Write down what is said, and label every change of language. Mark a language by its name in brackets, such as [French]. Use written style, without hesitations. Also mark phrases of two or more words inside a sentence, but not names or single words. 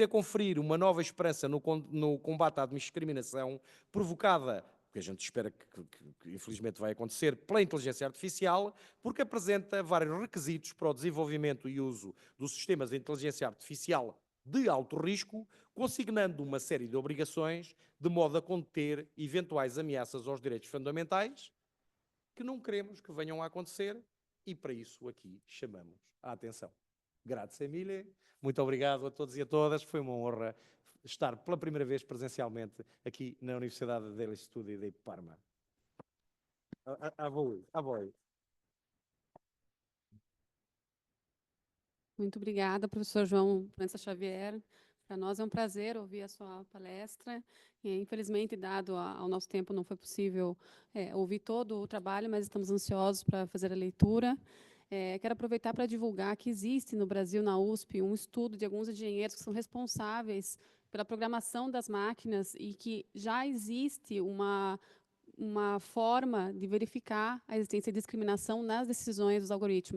[Portuguese] a conferir uma nova esperança no combate à discriminação provocada, que a gente espera que infelizmente vai acontecer, pela inteligência artificial, porque apresenta vários requisitos para o desenvolvimento e uso dos sistemas de inteligência artificial de alto risco, consignando uma série de obrigações de modo a conter eventuais ameaças aos direitos fundamentais que não queremos que venham a acontecer e para isso aqui chamamos a atenção. [Italian] Grazie mille, [Portuguese] muito obrigado a todos e a todas, foi uma honra estar pela primeira vez presencialmente aqui na Universidade degli Studi di Parma. [Italian] A voi. [Portuguese] Muito obrigada, professor João França Xavier. Para nós é um prazer ouvir a sua palestra. Infelizmente, dado ao nosso tempo, não foi possível ouvir todo o trabalho, mas estamos ansiosos para fazer a leitura. Quero aproveitar para divulgar que existe no Brasil, na USP, um estudo de alguns engenheiros que são responsáveis pela programação das máquinas e que já existe uma forma de verificar a existência de discriminação nas decisões dos algoritmos.